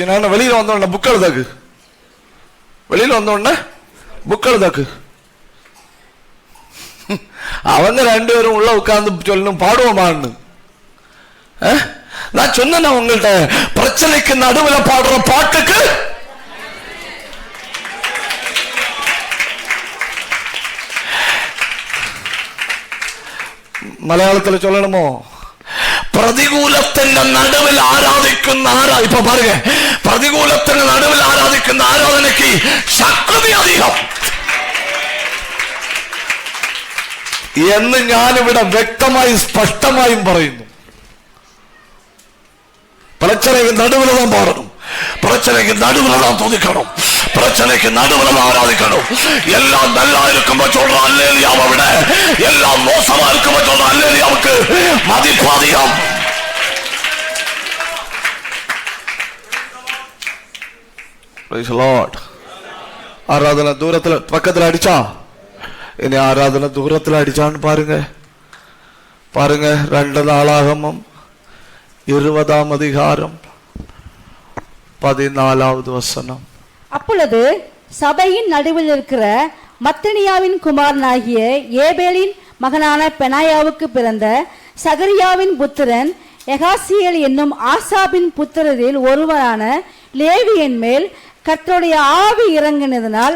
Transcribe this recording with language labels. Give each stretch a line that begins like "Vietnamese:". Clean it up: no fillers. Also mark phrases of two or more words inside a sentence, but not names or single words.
Tamil: நான் வெளியில வந்தோடனே புக் எழுதாக்கு, வெளியில வந்தோடனே புக் எழுதாக்கு. அவங்க 2 பேரும் உள்ள உட்கார்ந்து சொல்லணும் பாடுவோமான்னு. நான் சொன்ன உங்கள்கிட்ட பிரச்சனைக்கு நடுவில் பாடுற பாட்டுக்கு മലയാളത്തിൽ சொல்லணுமோ?
Malayalam: പ്രതികൂലത്തിന്റെ നടുവിൽ ആരാധിക്കുന്ന ഇപ്പൊ പാരുക, പ്രതികൂലത്തിന്റെ നടുവിൽ ആരാധിക്കുന്ന ആരാധനയ്ക്ക് ശക്തി അധികം എന്ന് ഞാനിവിടെ വ്യക്തമായി സ്പഷ്ടമായും പറയുന്നു.
Tamil: பிரச்சனைக்கு நடுவில் தான் பாடணும், பிரச்சனைக்கு நடுவில் தான் துதிக்கணும், பிரச்சனைக்கு நடுவில் தான் ஆராதிக்கணும். எல்லாம் நல்லா இருக்கும்போ சொல்ற அல்லேலியாவை விட எல்லாம் மோசமா இருக்கும்போ சொல்ற அல்லேலியாவுக்கு மதிப்பு அதிகம்.
English: Praise the Lord.
Tamil: ஆராதனை தூரத்துல பக்கத்துல அடிச்சா, இனி ஆராதனை தூரத்துல அடிச்சான்னு பாருங்க. பாருங்க 2 நாளாகமம் 20ஆம் அதிகாரம் 14வது வசனம். அப்பொழுது சபையின் நடுவில் இருக்கிற மத்தனியாவின் குமாரனாகிய ஏபேலின் மகனான பெனாயாவுக்கு பிறந்த சகரியாவின் புத்திரன் எகாசியேல் என்னும் ஆசாபின் புத்திரரில் ஒருவரான லேவியின் மேல் கர்த்தருடைய ஆவி இறங்கினதனால்